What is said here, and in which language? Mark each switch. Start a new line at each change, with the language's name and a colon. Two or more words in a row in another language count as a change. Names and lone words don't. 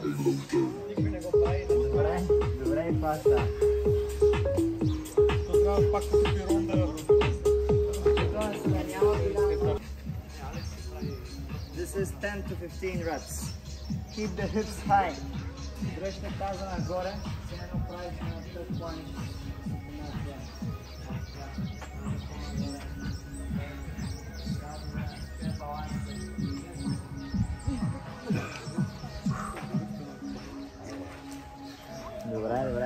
Bulgarian: Никой не го прави. Добре, добре и пак да. То трябва пак като пирон да...
English: This is 10 to 15 reps. Keep the hips high.
Bulgarian: Дръжте таза нагоре, се едно правиш на тъп плани. Добре, добре.